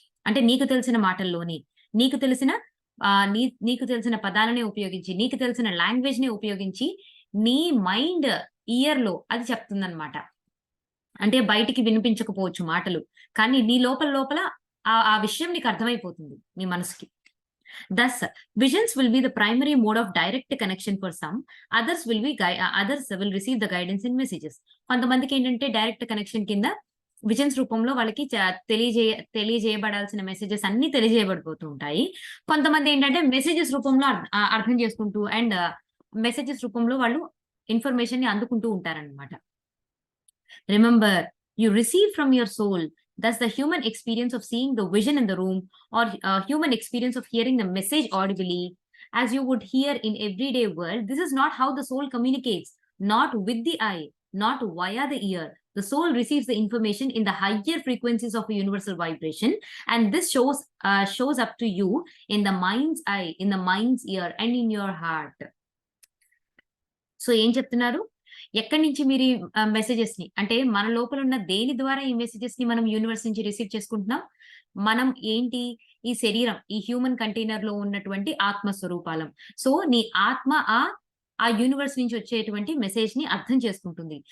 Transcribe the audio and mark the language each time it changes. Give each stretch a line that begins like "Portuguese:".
Telugu: అంటే నీకు తెలిసిన మాటల్లోని, నీకు తెలిసిన నీకు తెలిసిన పదాలనే ఉపయోగించి, నీకు తెలిసిన లాంగ్వేజ్‌ని ఉపయోగించి, నీ మైండ్ ఇయర్‌లో అది చెప్తుందన్నమాట. అంటే బయటికి వినిపించకపోవచ్చు మాటలు. కానీ నీ లోపల లోపల ఆ విషయం నీకు అర్థమైపోతుంది నీ మనసుకి.
English: Thus, visions will be the primary mode of direct connection for some. Others will receive the guidance in messages.
Telugu: కొంతమందికేంటంటే direct connection కింద విజన్స్ రూపంలో వాళ్ళకి తెలియజేయబడాల్సిన మెసేజెస్ అన్నీ తెలియజేయబడిపోతూ ఉంటాయి. కొంతమందేంటంటే మెసేజెస్ రూపంలో అర్థం చేసుకుంటూ అండ్ మెసేజెస్ రూపంలో వాళ్ళు ఇన్ఫర్మేషన్‌ని అందుకుంటూ ఉంటారనమాట.
English: Remember, you receive from your soul. That's the human experience of seeing the vision in the room, or human experience of hearing the message audibly, as you would hear in everyday world. This is not how the soul communicates, not with the eye, not via the ear. The soul receives the information in the higher frequencies of a universal vibration, and this shows up to you in the mind's eye, in the mind's ear, and in your heart.
Telugu: So, ఏం చెప్తున్నారు? ఎక్కడి నుంచి మీరు ఈ మెసేజెస్‌ని అంటే మన లోపల ఉన్న దేని ద్వారా ఈ మెసేజెస్‌ని మనం యూనివర్స్ నుంచి రిసీవ్ చేసుకుంటున్నాం? మనం ఏంటి? ఈ శరీరం, ఈ హ్యూమన్ కంటైనర్‌లో ఉన్నటువంటి ఆత్మ స్వరూపాలం. సో, నీ ఆత్మ ఆ యూనివర్స్ నుంచి వచ్చేటువంటి మెసేజ్‌ని అర్థం చేసుకుంటుంది.